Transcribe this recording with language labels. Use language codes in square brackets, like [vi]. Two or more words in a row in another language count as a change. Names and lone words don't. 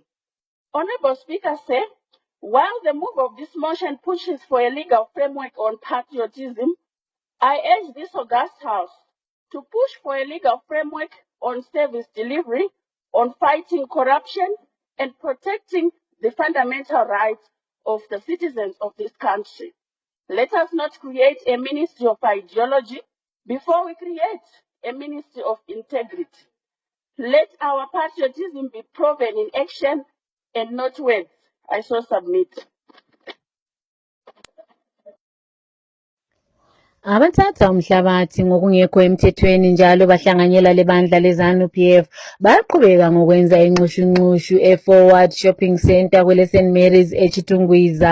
[en] Honorable Speaker, sir, while the move of this motion pushes for a legal framework on patriotism, I urge this august House to push for a legal framework on service delivery, on fighting corruption, and protecting the fundamental rights of the citizens of this country. Let us not create a ministry of ideology before we create a ministry of integrity. Let our patriotism be proven in action and not words. I so submit. [nd] Abathatha umhlabathi ngokungekho emthethweni njalo bahlanganyela lebandla leZANU-PF baqhubeka ngokwenza inxushunxushu eForward Shopping Centre kwele St Mary's eChitungwiza.